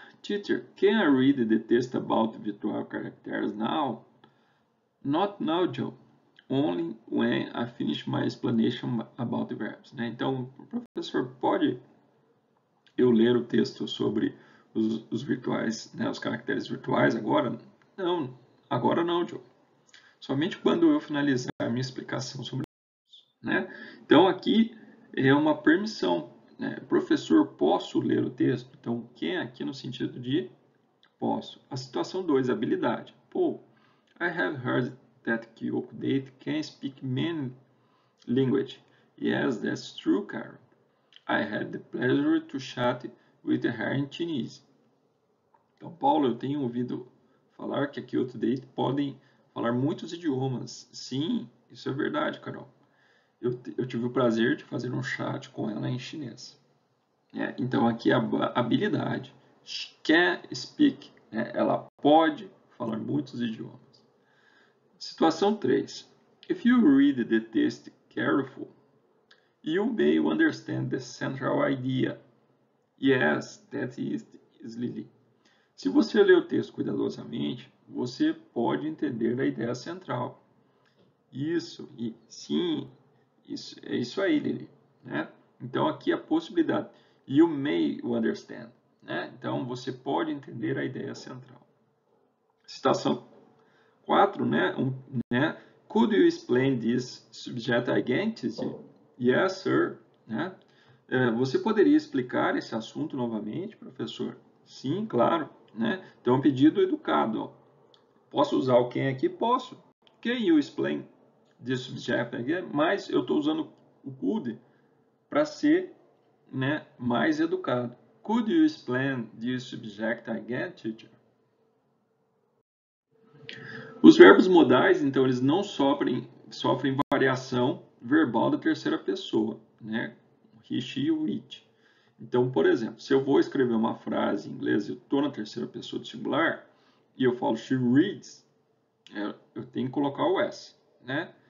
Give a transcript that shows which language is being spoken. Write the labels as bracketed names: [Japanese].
[English] Teacher, can I read the text about virtual characters now? Not now, Joe. Only when I finish my explanation about the verbs. [Portuguese] Né? Então, professor, pode eu ler o texto sobre os virtuais, né, os caracteres virtuais agora? Não, agora não, Joe. Somente quando eu finalizar a minha explicação sobre isso. Né? Então, aqui é uma permissão. Né? Professor, posso ler o texto? Então, quem aqui no sentido de posso. A situação 2, habilidade. [English] Paul, I have heard that Kyoko Date can speak many languages. Yes, that's true, Carol. I had the pleasure to chat with her in Chinese. [Portuguese] Então, Paulo, eu tenho ouvido falar que a Kyoto Date podem falar muitos idiomas. Sim, isso é verdade, Carol. Eu tive o prazer de fazer um chat com ela em chinês. Então, aqui a habilidade. [English] She can speak. [Portuguese] Ela pode falar muitos idiomas. Situação 3. [English] If you read the text carefully, you may understand the central idea. Yes, that is Lily. [Portuguese] Se você ler o texto cuidadosamente, você pode entender a ideia central. Isso, e sim, isso, é isso aí, Lily. Né? Então, aqui a possibilidade. [English] You may understand. [Portuguese] Né? Então, você pode entender a ideia central. Citação 4, né? [English] Could you explain this subject again, teacher? Yes, sir. [Portuguese] Né? Você poderia explicar esse assunto novamente, professor? Sim, claro. Né? Então, pedido educado. Ó. Posso usar o can aqui? Posso. [English] Can you explain this subject again? [Portuguese] Mas eu estou usando o could para ser, né, mais educado. [English] Could you explain this subject again, teacher? [Portuguese] Os verbos modais, então, eles não sofrem variação verbal da terceira pessoa, né? He, she e o it. Então, por exemplo, se eu vou escrever uma frase em inglês e eu estou na terceira pessoa do singular e eu falo [English] she reads, [Portuguese] eu tenho que colocar o S, né?